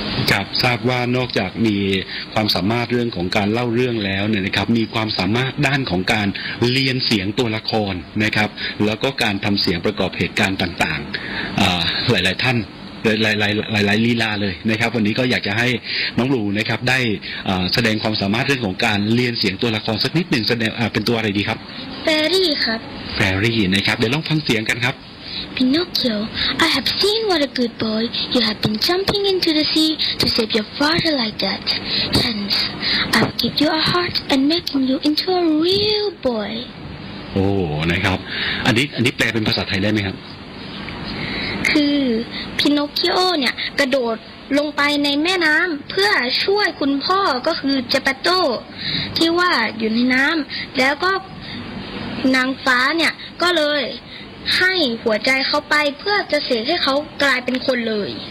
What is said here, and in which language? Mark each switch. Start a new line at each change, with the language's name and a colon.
Thai: ครับทราบว่านอกจากมีความสามารถเรื่องของการเล่าเรื่องแล้วเนี่ยนะครับมีความสามารถด้านของการเรียนเสียงตัวละครนะครับแล้วก็การทำเสียงประกอบเหตุการณ์ต่างๆหลายๆท่านหลายลีลาเลยนะครับวันนี้ก็อยากจะให้น้องรูนะครับได้แสดงความสามารถเรื่องของการเรียนเสียงตัวละครสักนิดหนึ่งแสดงเป็นตัวอะไรดีครับ แฟรี่ครับ แฟรี่นะครับเดี๋ยวลองฟังเสียงกันครับ
English: Pinocchio, I have seen what a good boy you have been jumping into the sea to save your father like that. Hence, I'll give you a heart and make you into a real boy.
Thai: โอ้นะครับอันนี้แปลเป็นภาษาไทยได้ไหมครับ คือ Pinocchio เนี่ยกระโดดลงไปในแม่น้ำเพื่อช่วยคุณพ่อก็คือเจปาโต้ที่ว่าอยู่ในน้ำแล้วก็นางฟ้าเนี่ยก็เลยให้หัวใจเขาไปเพื่อจะเสกให้เขากลายเป็นคนเลย